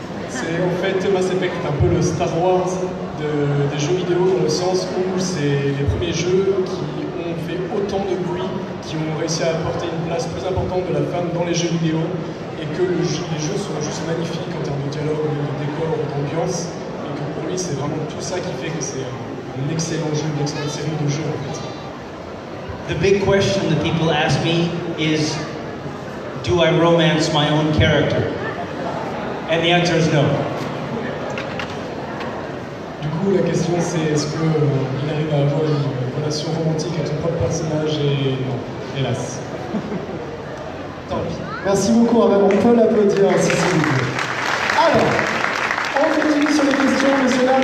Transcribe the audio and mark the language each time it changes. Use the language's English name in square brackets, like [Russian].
[French] C'est en fait Mass Effect est un peu le Star Wars des jeux vidéo, dans le sens où c'est les premiers jeux qui ont fait autant de bruit, qui ont réussi à apporter une place plus importante de la femme dans les jeux vidéo, et que les jeux sont juste magnifiques en termes de dialogue, de décor, d'ambiance, et que pour lui c'est vraiment tout ça qui fait que c'est un excellent jeu, une excellente série de jeux en fait. [English] The big question that people ask me is, do I romance my own character? And the answer is no. [French] Du coup, la question c'est est-ce qu'il arrive à avoir une relation romantique avec son propre personnage, et non, hélas. Tant pis. Merci beaucoup, on peut l'applaudir si s'il vous plaît. Alors, on continue sur les questions, messieurs, dames.